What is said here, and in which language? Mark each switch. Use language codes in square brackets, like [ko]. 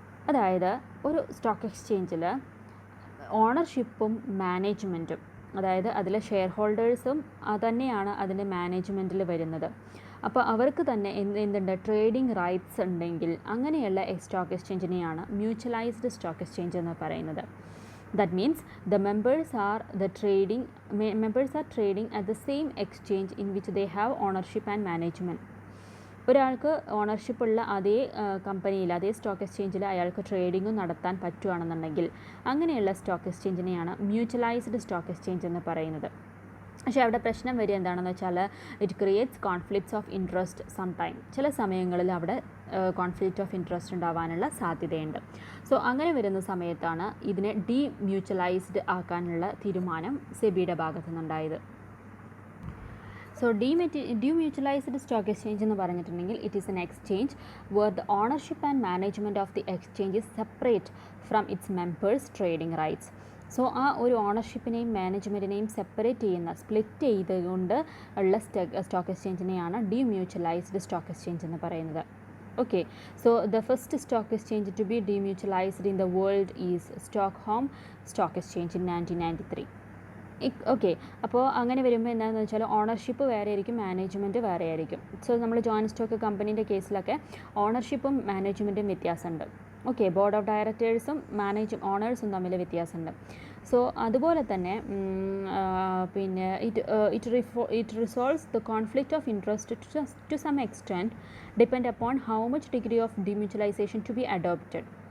[ml] അതായത് ഒരു സ്റ്റോക്ക് എക്സ്ചേഞ്ചിൽ ഓണർഷിപ്പും മാനേജ്മെൻറ്റും, അതായത് അതിലെ ഷെയർ ഹോൾഡേഴ്സും തന്നെയാണ് അതിൻ്റെ മാനേജ്മെൻറ്റിൽ വരുന്നത്. അപ്പോൾ അവർക്ക് തന്നെ എന്തുണ്ട്, ട്രേഡിംഗ് റൈറ്റ്സ് ഉണ്ടെങ്കിൽ അങ്ങനെയുള്ള സ്റ്റോക്ക് എക്സ്ചേഞ്ചിനെയാണ് മ്യൂച്വലൈസ്ഡ് സ്റ്റോക്ക് എക്സ്ചേഞ്ച് എന്ന് പറയുന്നത്. [en] That means the members are trading at the same exchange in which they have ownership and management. [ml] ഒരാൾക്ക് ഓണർഷിപ്പ് ഉള്ള അതേ കമ്പനിയിൽ, അതേ സ്റ്റോക്ക് എക്സ്ചേഞ്ചിൽ അയാൾക്ക് ട്രേഡിങ്ങും നടത്താൻ പറ്റുകയാണെന്നുണ്ടെങ്കിൽ അങ്ങനെയുള്ള സ്റ്റോക്ക് എക്സ്ചേഞ്ചിനെയാണ് മ്യൂച്വലൈസ്ഡ് സ്റ്റോക്ക് എക്സ്ചേഞ്ച് എന്ന് പറയുന്നത്. പക്ഷേ അവിടെ പ്രശ്നം വരിക എന്താണെന്ന് വെച്ചാൽ, [en] It creates conflicts of interest sometime. [ml] ചില സമയങ്ങളിൽ അവിടെ കോൺഫ്ലിക്റ്റ് ഓഫ് ഇൻട്രസ്റ്റ് ഉണ്ടാവാനുള്ള സാധ്യതയുണ്ട്. സോ അങ്ങനെ വരുന്ന സമയത്താണ് ഇതിനെ ഡീമ്യൂച്വലൈസ്ഡ് ആക്കാനുള്ള തീരുമാനം സെബിയുടെ ഭാഗത്തു നിന്നുണ്ടായത്. [en] so demutualized stock exchange [ml] എന്ന് പറഞ്ഞിട്ടുണ്ടെങ്കിൽ [en] It is an exchange where the ownership and management of the exchange is separate from its members trading rights. [ml] So ആ ഒരു ഓണർഷിപ്പിനെയും മാനേജ്മെൻറ്റിനെയും സെപ്പറേറ്റ് ചെയ്യുന്ന, സ്പ്ലിറ്റ് ചെയ്തുകൊണ്ട് ഉള്ള സ്റ്റോക്ക് എക്സ്ചേഞ്ചിനെയാണ് ഡീമ്യൂച്വലൈസ്ഡ് സ്റ്റോക്ക് എക്സ്ചേഞ്ച് എന്ന് പറയുന്നത്. [en] Okay, so the first stock exchange to be demutualized in the world is Stockholm Stock Exchange in 1993. [ml] Okay, അപ്പോൾ അങ്ങനെ വരുമ്പോൾ എന്താണെന്ന് വെച്ചാൽ ഓണർഷിപ്പ് വേറെ ആയിരിക്കും, മാനേജ്മെൻറ്റ് വേറെ ആയിരിക്കും. സോ നമ്മൾ ജോയിൻറ്റ് സ്റ്റോക്ക് കമ്പനീൻ്റെ കേസിലൊക്കെ ഓണർഷിപ്പും മാനേജ്മെൻറ്റും വ്യത്യാസമുണ്ട്. ഓക്കെ, ബോർഡ് ഓഫ് ഡയറക്ടേഴ്സും ഓണേഴ്സും തമ്മിൽ വ്യത്യാസമുണ്ട്. [en] so [ml] അതുപോലെ തന്നെ പിന്നെ [en] It resolves the conflict of interest to some extent depend upon how much degree of demutualization to be adopted.